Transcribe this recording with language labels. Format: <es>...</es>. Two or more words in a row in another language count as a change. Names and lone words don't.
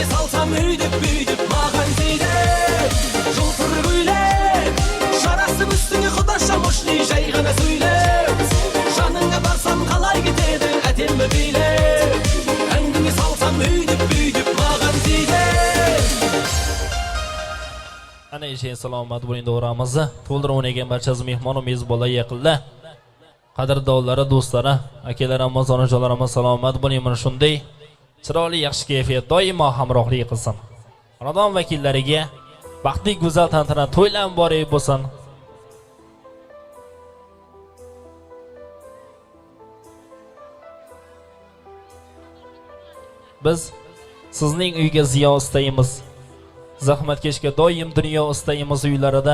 <kk>салсам үйдіп маған тиді жылтыр көйлек жарасып үстіңе құдаша мұшты жай ғана сөйлеп жаныңа барсам қалай кетеді әдемі билеп әңгіме салсам үйдіп маған тиді</kk> <uz>ana eshe salomat bo'ling davramizni to'ldirib o'ynagan barchasi mehmonu mezbonlar yaqinda qadrdonlari do'stlari akalarim onajonlarim salomat bo'ling mana shunday chiroyli yaxshi kayfiyat doimo hamrohlik qilsin xonadon vakillariga baxtli go'zal tantana to'ylar muborak bo'lsin biz sizning uyga ziyo istaymiz zahmatkashga doim dunyo istaymiz uylarida</uz>